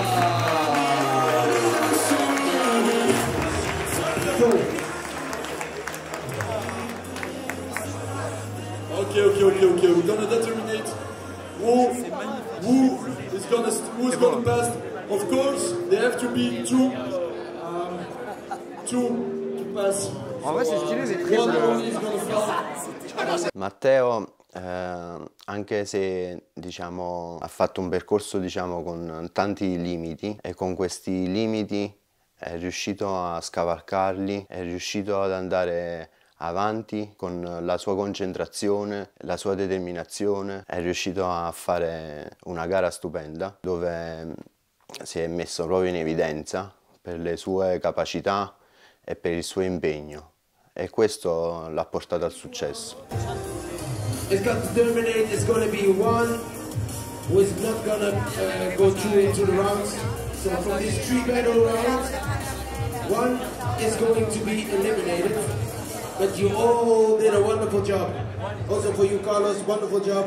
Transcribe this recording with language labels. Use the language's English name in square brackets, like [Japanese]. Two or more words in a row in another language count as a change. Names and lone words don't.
[English] Okay. We're gonna determine who's gonna pass. Of course, there have to be two to pass. [French] En vrai, c'est stylé, c'est très [Italian] Matteo, anche se diciamo, ha fatto un percorso diciamo, con tanti limiti e con questi limiti è riuscito a scavalcarli, è riuscito ad andare avanti con la sua concentrazione, la sua determinazione, è riuscito a fare una gara stupenda dove si è messo proprio in evidenza per le sue capacità e per il suo impegno e questo l'ha portato al successo. [English] It's got to terminate, it's going to be one who is not going to go through into the rounds. So from these 3 battle rounds, one is going to be eliminated. But you all did a wonderful job. Also for you, Carlos, wonderful job.